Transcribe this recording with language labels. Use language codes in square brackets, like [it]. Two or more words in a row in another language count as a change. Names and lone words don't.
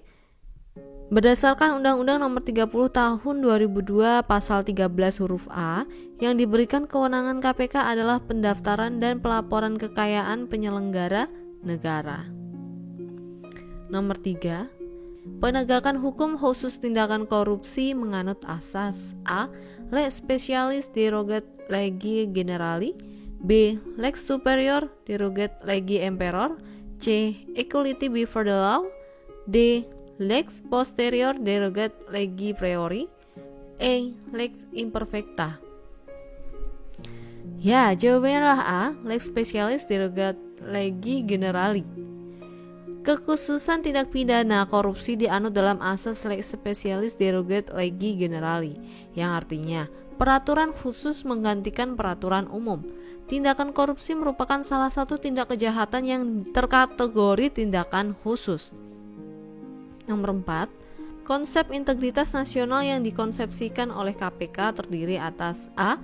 [id] Berdasarkan Undang-Undang Nomor 30 Tahun 2002 Pasal 13 huruf A, yang diberikan kewenangan KPK adalah pendaftaran dan pelaporan kekayaan penyelenggara negara. Nomor 3. Penegakan hukum khusus tindakan korupsi menganut asas A. [la] Lex specialis derogat legi generali, B. Lex superior derogat legi imperator, [id] C. [en] Equality before the law, [id] D. [la] Lex posterior derogat legi priori, E. Lex imperfecta. [id] Ya, jawabannya adalah A. [la] Lex specialis derogat legi generali. [id] Kekhususan tindak pidana korupsi dianut dalam asas [la] lex specialis derogat legi generali, [id] yang artinya peraturan khusus menggantikan peraturan umum. Tindakan korupsi merupakan salah satu tindak kejahatan yang terkategori tindakan khusus. Nomor 4. Konsep integritas nasional yang dikonsepsikan oleh KPK terdiri atas A.